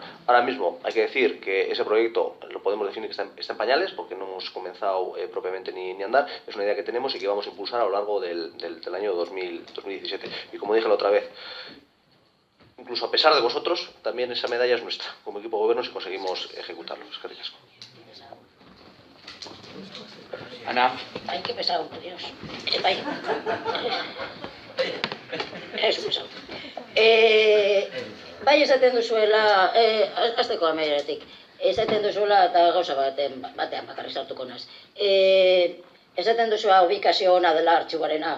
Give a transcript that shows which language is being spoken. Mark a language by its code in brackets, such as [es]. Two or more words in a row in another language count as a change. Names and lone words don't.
[es] Ahora mismo hay que decir que ese proyecto lo podemos definir que está en pañales, porque no hemos comenzado propiamente ni a andar. Es una idea que tenemos y que vamos a impulsar a lo largo del año 2017. Y como dije la otra vez, incluso a pesar de vosotros, también esa medalla es nuestra, como equipo de gobierno, si conseguimos ejecutarlo. [eu] Eskerrik asko. Ana. [es] Ay, qué pesado, Dios. Vaya. [eu] Ez pesado. Bai esaten duzuela, azteko amaieratik, esaten duzuela eta gauza batean bakarrik sartuko naz. Esaten duzuela ubikazio ona dela artxiboarena.